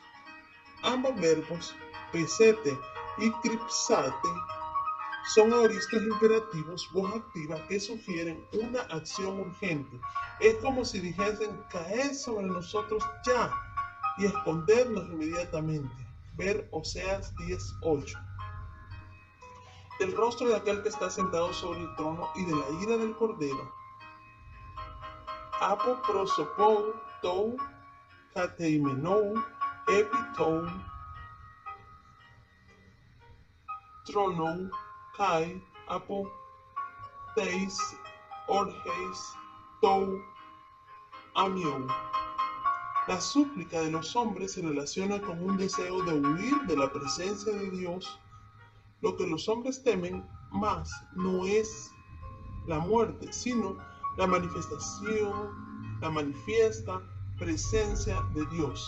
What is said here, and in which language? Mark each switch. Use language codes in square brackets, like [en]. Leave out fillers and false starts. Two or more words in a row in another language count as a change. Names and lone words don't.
[es] Ambos verbos, pesete y cripsate, son aoristas imperativos, voz activa, que sugieren una acción urgente. Es como si dijesen: caed sobre nosotros ya y escondernos inmediatamente. Ver Oseas 10:8. Del rostro de aquel que está sentado sobre el trono y de la ira del Cordero. [el] Ἀπὸ προσώπου τοῦ καθημένου ἐπὶ τοῦ θρόνου καὶ ἀπὸ τῆς ὀργῆς τοῦ ἀρνίου. [es] La súplica de los hombres se relaciona con un deseo de huir de la presencia de Dios. Lo que los hombres temen más no es la muerte, sino la manifiesta presencia de Dios.